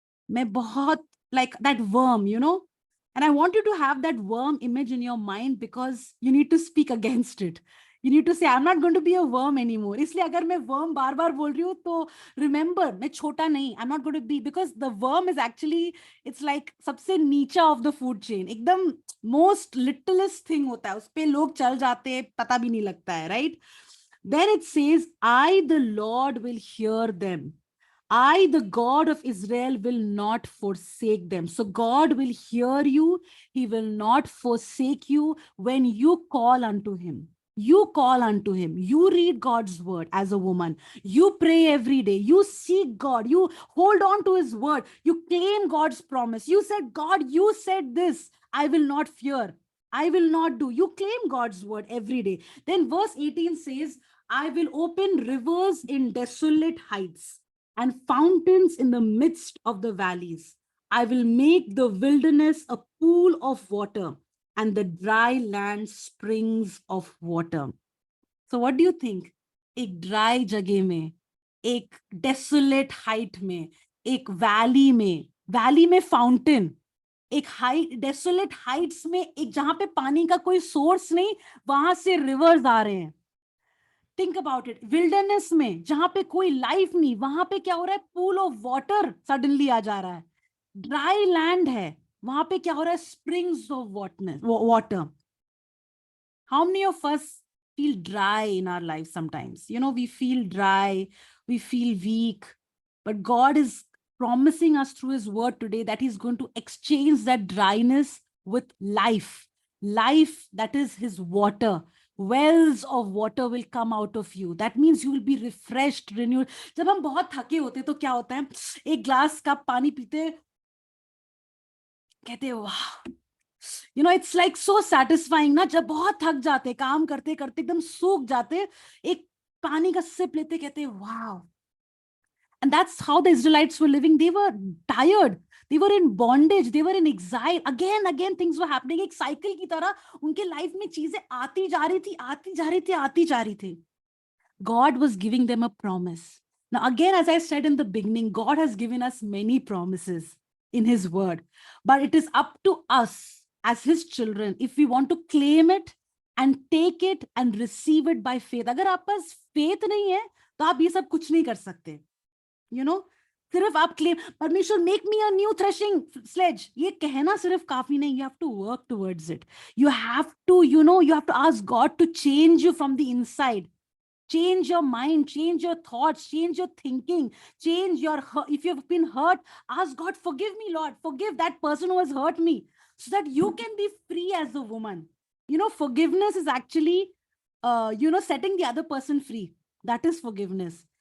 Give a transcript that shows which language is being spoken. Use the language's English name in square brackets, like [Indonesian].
[Hindi] मैं बहुत, [English] like that worm, you know. And I want you to have that worm image in your mind, because you need to speak against it. You need to say, I'm not going to be a worm anymore. [Hindi] इसलिए अगर मैं worm बार बार बोल रही हूँ, तो [English] remember, [Hindi] मैं छोटा नहीं, [English] I'm not going to be, because the worm is actually, it's like [Hindi] सबसे नीचा [English] of the food chain. [Hindi] एकदम [English] most littlest thing [Hindi] होता है, उस पे लोग चल जाते हैं, पता भी नहीं लगता है, right? [English] Then it says, I, the Lord, will hear them. I, the God of Israel, will not forsake them. So God will hear you. He will not forsake you when you call unto Him. You call unto Him. You read God's word as a woman. You pray every day. You seek God. You hold on to His word. You claim God's promise. You said, God, you said this. I will not fear. I will not do. You claim God's word every day. Then verse 18 says, I will open rivers in desolate heights and fountains in the midst of the valleys. I will make the wilderness a pool of water and the dry land springs of water. So what do you think? [Hindi] एक dry जगह में, एक desolate height में, एक valley में fountain, एक desolate heights में, एक जहां पे पानी का कोई source नहीं, वहां से rivers आ रहे हैं. [English] Think about it. [Hindi] Wilderness में जहां पे कोई life नहीं, वहां पे क्या हो रहा है? [English] Pool of water suddenly [Hindi] आ जा रहा है. Dry land है, वहां पे क्या हो रहा है? [English] Springs of water. How many of us feel dry in our lives sometimes? You know, we feel dry, we feel weak, but God is promising us through His word today that He's going to exchange that dryness with life. Life, that is His water. Wells of water will come out of you. That means you will be refreshed, renewed. [Hindi] जब हम बहुत थके होते तो क्या होता है? एक ग्लास कप पानी पीते, कहते वाह, [English] you know, it's like so satisfying [Hindi] ना, जब बहुत थक जाते, काम करते करते एकदम सूख जाते, एक पानी का सिप लेते, कहते wow. [English] And that's how the Israelites were living. They were tired. They were in bondage. They were in exile. Again, things were happening. [Hindi] एक साइकिल की तरह उनके लाइफ में चीजें आती जा रही थी. [English] God was giving them a promise. Now, again, as I said in the beginning, God has given us many promises in His word. But it is up to us as His children, if we want to claim it and take it and receive it by faith. [Hindi] अगर आप पास faith नहीं है, तो आप ये सब कुछ नहीं कर सकते. [English] You know, [Hindi] सिर्फ आप [English] claim, परमेश्वर make me a new threshing sledge, [Hindi] ये कहना सिर्फ काफी नहीं. [English] You have to work towards it. You have to, you know, you have to ask God to change you from the inside. Change your mind, change your thoughts, change your thinking, change your, if you've been hurt, ask God, forgive me, Lord, forgive that person who has hurt me, so that you can be free as a woman. You know, forgiveness is actually, you know, setting the other person free. That is forgiveness.